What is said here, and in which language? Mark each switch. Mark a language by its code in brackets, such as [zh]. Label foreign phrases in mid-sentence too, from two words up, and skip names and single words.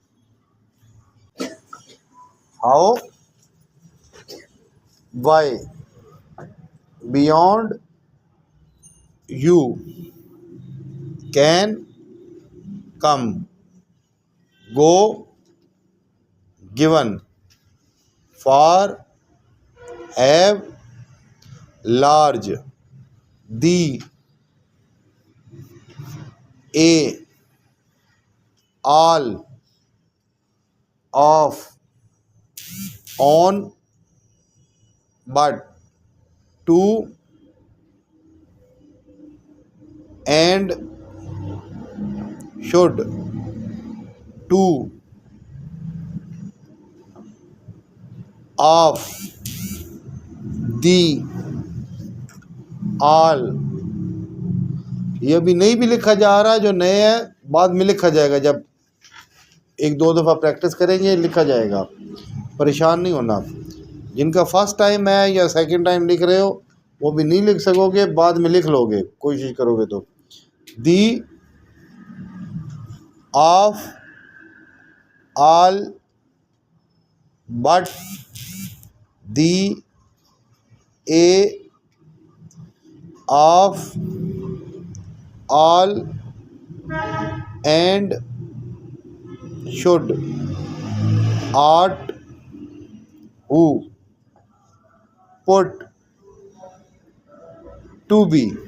[en] how, why, beyond you, can, come, go, given, for have large, दी, ए, all, of, on, but, to, and, should, to, of, the, all। [hi] ये अभी नहीं भी लिखा जा रहा, जो नए है बाद में लिखा जाएगा, जब एक दो दफ़ा प्रैक्टिस करेंगे लिखा जाएगा, परेशान नहीं होना। जिनका [en] first time [hi] है या [en] second time [hi] लिख रहे हो वो भी नहीं लिख सकोगे, बाद में लिख लोगे कोशिश करोगे तो। [en] the, of, all, but, the, a, of, all, एंड, should, ought, who, put, to be,